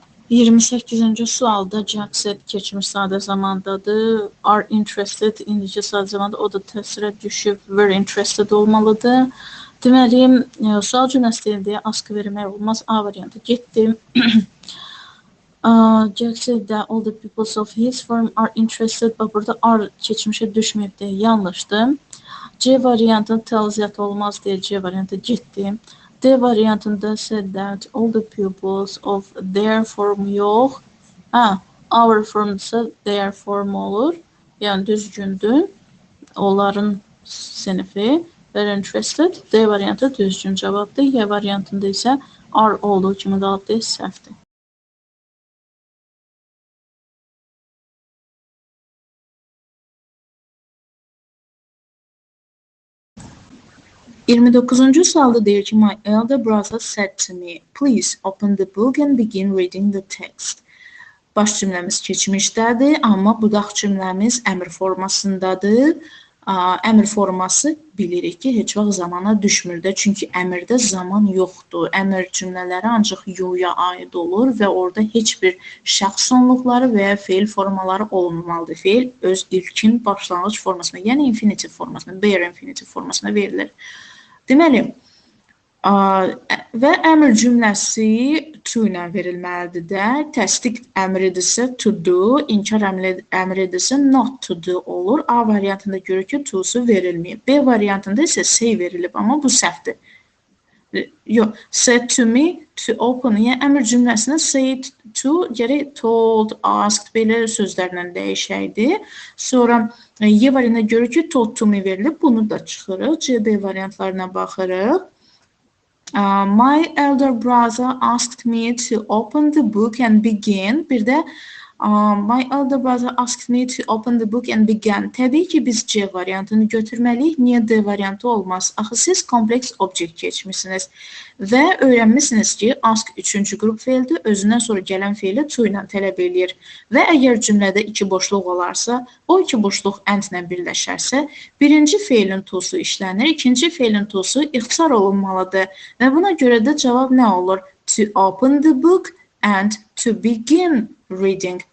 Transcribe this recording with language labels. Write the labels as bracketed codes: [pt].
[az] Iyirmi səkkizinci sualda Jack said keçmiş sadə zamandadır. Are interested indiki sadə zamanda, o da təsirə düşüb [en] very interested [az] olmalıdır. Deməli, sual cümləsi deyil deyə ask vermək olmaz. A variantı getdi. [en] Jack said that all the people of his firm are interested. [az] Bax, burada are keçmişə düşməyibdir, yanlışdır. C variantı təlziyyat olmaz deyə C variantı getdi. D variantında [en] said that all the pupils of their firm [az] yox. [en] Our firm [az] ise [en] their firm [az] olur. Yəni düzgündür. Onların sinifi [en] very interested. [az] D variantı düzgün cavabdır. Y variantında isə are olduğu kimi qalıb deyə səhvdir. 29-cu sualda deyir ki, [en] my elder brother said to me, please open the book and begin reading the text. [az] Baş cümləmiz keçmişdədir, amma budaq cümləmiz əmr formasındadır. Əmr forması bilirik ki, heç vaxt zamana düşmür də, çünki əmrdə zaman yoxdur. Əmr cümlələri ancaq yoya aid olur və orada heç bir şəxs sonluqları və ya feil formaları olmamalıdır. Feil öz ilkin başlanğıc formasına, yəni infinitiv formasına, bare infinitiv formasına verilir. Deməli, və əmr cümləsi to ilə verilməlidir də. Təsdiq əmridirsə to do, inkar əmridirsə not to do olur. A variantında görür ki, to'su verilməyib. B variantında isə say verilib, amma bu səhvdir. Yox, [en] said to me to open. [az] Yəni əmr cümləsinə say to gərək told, asked belə sözlərlə dəyişəydi. Sonra Y variantında görür ki, told to me verilib. Bunu da çıxırıq. C, D variantlarına baxırıq. [en] My elder brother asked me to open the book and begin. Bir də my elder brother asked me to open the book and begin. [az] Təbii ki, biz C variantını götürməliyik. Niyə D variantı olmaz? Axı siz kompleks object keçmişsiniz və öyrənmişsiniz ki, ask üçüncü qrup feildir, özündən sonra gələn feili to ilə tələb eləyir. Və əgər cümlədə iki boşluq olarsa, o iki boşluq and ilə birləşərsə, birinci feilin to'su işlənir, ikinci feilin to'su ixtisar olunmalıdır. Və buna görə də cavab nə olur? [en] To open the book and to begin reading.